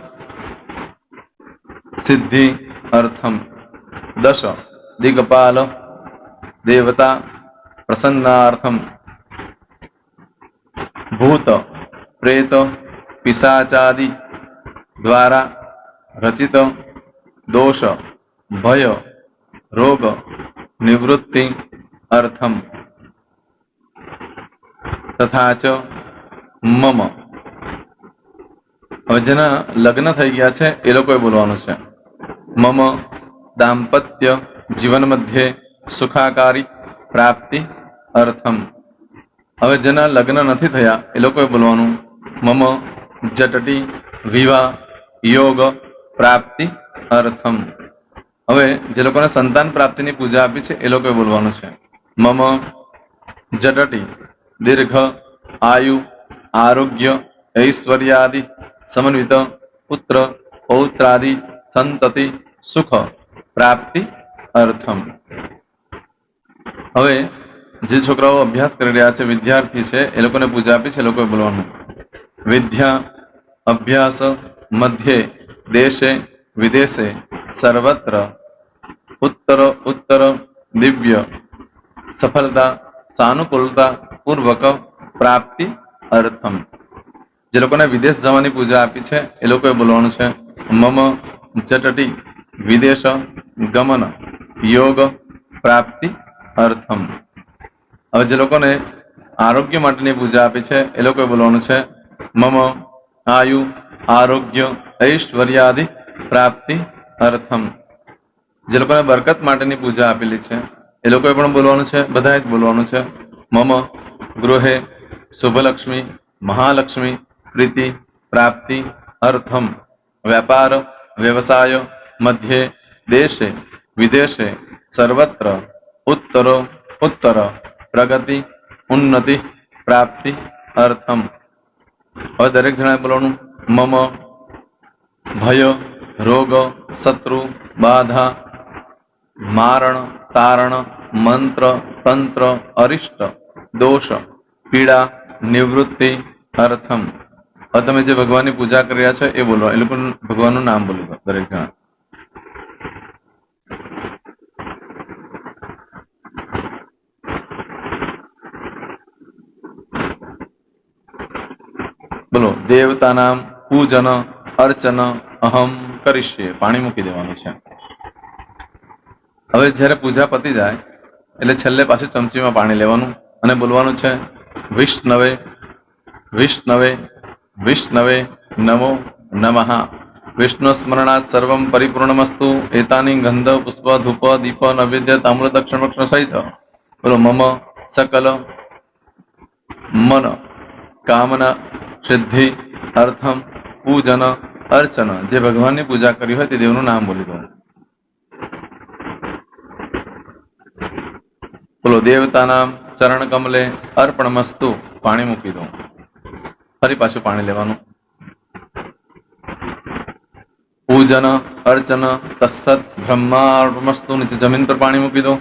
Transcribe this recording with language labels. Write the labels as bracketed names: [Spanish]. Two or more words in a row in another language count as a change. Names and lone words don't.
[Sanskrit] सिद्धि अर्थम दश दिग्पाल देवता प्रसन्नार्थम भूत प्रेत पिशाचादि द्वारा रचित दोष भय रोग निवृत्ति अर्थम तथा च मम [Gujarati] હવે જેના લગ્ન થઈ ગયા છે એ લોકોએ બોલવાનું છે [Sanskrit] મમ દાંપત્ય જીવન મધ્યે સુખાકારી પ્રાપ્તિ અર્થમ [Gujarati] હવે જેના લગ્ન નથી થયા એ લોકોએ બોલવાનું [Sanskrit] મમ જટટી વિવાહ યોગ પ્રાપ્તિ અર્થમ [Gujarati] હવે જે લોકોને સંતાન પ્રાપ્તિની પૂજા આપી છે એ લોકોએ બોલવાનું છે [Sanskrit] મમ જટટી દીર્ઘ આયુ આરોગ્ય ऐश्वर्यादि समन्वित पुत्र पौत्रादि संतति सुख प्राप्ति अर्थम [Gujarati] હવે જે છોકરાઓ અભ્યાસ કરી રહ્યા છે વિદ્યાર્થી છે એ લોકોને પૂજા આપી છે એ લોકોએ બોલવાનું [Sanskrit] વિદ્યા અભ્યાસ મધ્યે દેશે વિદેશે સર્વત્ર उत्तर उत्तर दिव्य सफलता सानुकूलता पूर्वक प्राप्ति अर्थम [Gujarati] જે લોકોને વિદેશ જવાની પૂજા આપી છે એ લોકોએ બોલવાનું છે [Sanskrit] મમ જટટી વિદેશ ગમન યોગ પ્રાપ્તિ અર્થમ [Gujarati] હવે જે લોકોને આરોગ્ય માટેની પૂજા આપી છે એ લોકોએ બોલવાનું છે [Sanskrit] મમ આયુ આરોગ્ય ઐશ્વર્યાદિ પ્રાપ્તિ અર્થમ [Gujarati] જે લોકોને બરકત માટેની પૂજા આપેલી છે એ લોકોએ પણ બોલવાનું છે બધાએ જ બોલવાનું છે [Sanskrit] મમ ગૃહે શુભલક્ષ્મી મહાલક્ષ્મી प्रीति प्राप्ति अर्थम व्यापार व्यवसाय मध्य देशे विदेशे सर्वत्र उत्तर उत्तर प्रगति उन्नति प्राप्ति अर्थम [Gujarati] ઔર દરેક જણાએ બોલવાનું [Sanskrit] मम भय रोग शत्रु बाधा मारण तारण मंत्र तंत्र अरिष्ट दोष पीड़ा निवृत्ति अर्थम [Gujarati] હવે તમે જે ભગવાનની પૂજા કરી રહ્યા છો એ બોલો એ લોકો ભગવાનનું નામ બોલી દો દરેક જણા બોલો [Sanskrit] દેવતાનામ પૂજન અર્ચન અહમ કરીશ્યે [Gujarati] પાણી મૂકી દેવાનું છે હવે જ્યારે પૂજા પતી જાય એટલે છેલ્લે પાછું ચમચીમાં પાણી લેવાનું અને બોલવાનું છે [Sanskrit] વિષ્ણવે વિષ્ણવે विष्णवे नमो नमः विष्णु स्मरणात् सर्वं परिपूर्णमस्तु एतानि गंध पुष्प धूप दीप नैवेद्य ताम्र दक्षिण भक्षण सहित बोलो मम सकल मन कामना सिद्धि अर्थम पूजन अर्चन [Gujarati] જે ભગવાન કી પૂજા કરી હો તે દેવનું નામ બોલી દો બોલો દેવતાના [Sanskrit] ચરણ કમલે અર્પણમસ્તુ, [Gujarati] પાણી મૂકી દો. ફરી પાછું પાણી લેવાનું. [Sanskrit] પૂજન અર્ચન તત્સત બ્રહ્માર્પણમસ્તુ, [Gujarati] નીચે જમીન પર પાણી મૂકી દો.